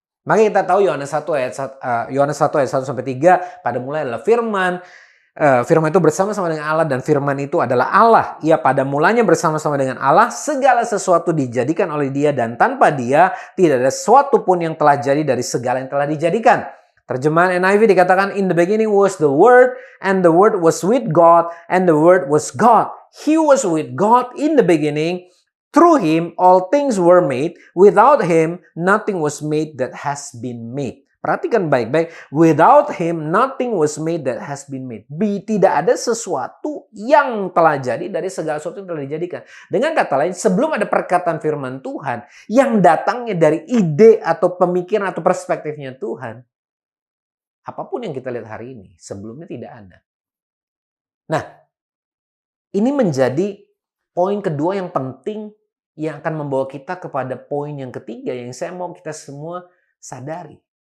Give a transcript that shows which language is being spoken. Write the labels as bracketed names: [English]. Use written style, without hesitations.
[Indonesian] Maka kita tahu Yohanes 1 ayat 1 sampai 3, pada mulai adalah firman. Firman itu bersama-sama dengan Allah dan firman itu adalah Allah. Ia pada mulanya bersama-sama dengan Allah, segala sesuatu dijadikan oleh Dia dan tanpa Dia tidak ada sesuatu pun yang telah jadi dari segala yang telah dijadikan. Terjemahan NIV dikatakan, [English] in the beginning was the Word, and the Word was with God, and the Word was God. He was with God in the beginning. Through Him all things were made. Without Him nothing was made that has been made. [Indonesian] Perhatikan baik-baik. [English] Without Him nothing was made that has been made. [Indonesian] Tidak ada sesuatu yang telah jadi dari segala sesuatu yang telah dijadikan. Dengan kata lain, sebelum ada perkataan firman Tuhan yang datangnya dari ide atau pemikiran atau perspektifnya Tuhan, apapun yang kita lihat hari ini, sebelumnya tidak ada. Nah, ini menjadi poin kedua yang penting yang akan membawa kita kepada poin yang ketiga yang saya mau kita semua sadari.